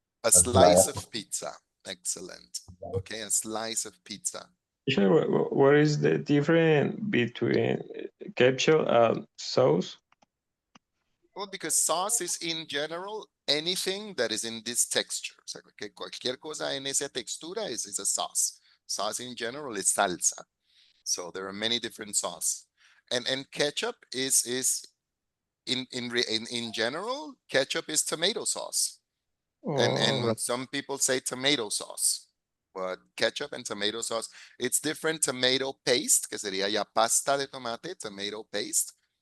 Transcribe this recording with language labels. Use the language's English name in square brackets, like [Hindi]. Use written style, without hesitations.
[English] That's slice Raya. of pizza. Excellent. Okay, a slice of pizza. Teacher, what is the difference between ketchup and sauce? Well, because sauce is in general anything that is in this texture. [Spanish] O sea, que cualquier cosa en esa textura [English] is a sauce. Sauce in general is salsa. So there are many different sauce. And ketchup is in general, ketchup is tomato sauce. Oh, And some people say tomato sauce. But ketchup and tomato sauce, it's different tomato paste, [Spanish] que sería ya pasta de tomate, [English] tomato paste.